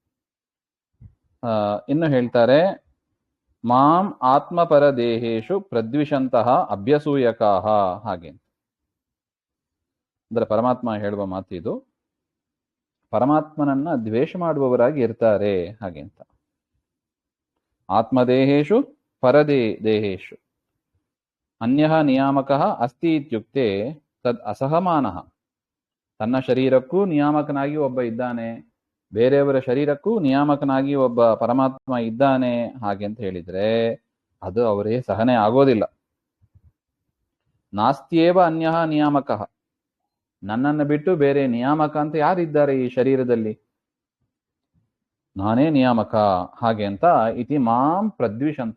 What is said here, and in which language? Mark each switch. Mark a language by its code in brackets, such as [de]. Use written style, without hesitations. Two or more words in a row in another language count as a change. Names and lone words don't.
[kn] ಇನ್ನು ಹೇಳ್ತಾರೆ, [sa] ಮಾಂ ಆತ್ಮಪರ ದೇಹೇಶು ಪ್ರದ್ವಿಷಂತಹ ಅಭ್ಯಸೂಯಕಾಹ [kn] ಹಾಗೆ ಅಂತ. ಅಂದ್ರೆ ಪರಮಾತ್ಮ ಹೇಳುವ ಮಾತು ಇದು. ಪರಮಾತ್ಮನನ್ನ ದ್ವೇಷ ಮಾಡುವವರಾಗಿ ಇರ್ತಾರೆ ಹಾಗೆ ಅಂತ. [sa] ಆತ್ಮದೇಹೇಶು ದೇಹೇಶು ಅನ್ಯಃ ನಿಯಾಮಕಃ ಅಸ್ತಿ ಇತ್ಯುಕ್ತೆ ತದ್ ಅಸಹಮಾನಃ. [kn] ತನ್ನ ಶರೀರಕ್ಕೂ ನಿಯಾಮಕನಾಗಿ ಒಬ್ಬ ಇದ್ದಾನೆ, ಬೇರೆಯವರ ಶರೀರಕ್ಕೂ ನಿಯಾಮಕನಾಗಿ ಒಬ್ಬ ಪರಮಾತ್ಮ ಇದ್ದಾನೆ ಹಾಗೆ ಅಂತ ಹೇಳಿದ್ರೆ ಅದು ಅವರೇ ಸಹನೆ ಆಗೋದಿಲ್ಲ. [sa] ನಾಸ್ತ್ಯೇವ ಅನ್ಯಃ ನಿಯಾಮಕಃ, [kn] ನನ್ನನ್ನು ಬಿಟ್ಟು ಬೇರೆ ನಿಯಾಮಕ ಅಂತ ಯಾರಿದ್ದಾರೆ ಈ ಶರೀರದಲ್ಲಿ, ನಾನೇ ನಿಯಾಮಕ ಹಾಗೆ ಅಂತ [sa] ಇತಿ ಮಾಂ ಪ್ರದ್ವಿಷಂತ.